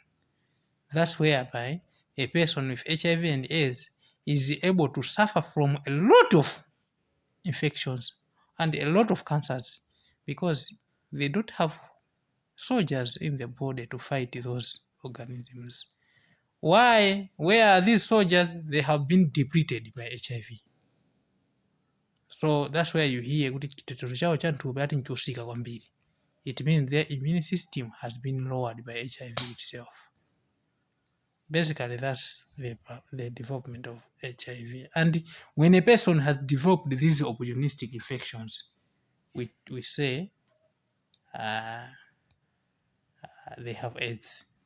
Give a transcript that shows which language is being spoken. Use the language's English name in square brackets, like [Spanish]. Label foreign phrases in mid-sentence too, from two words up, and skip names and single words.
[English] That's whereby a person with HIV and AIDS is able to suffer from a lot of infections and a lot of cancers because they don't have soldiers in the body to fight those organisms. Why? Where are these soldiers? They have been depleted by HIV. So that's where you hear [Nyanja] kuti chitetezo chawo cha nthupi ati nchosika kwambiri. [English] It means their immune system has been lowered by HIV itself. Basically, that's the development of HIV. And when a person has developed these opportunistic infections, we say they have AIDS.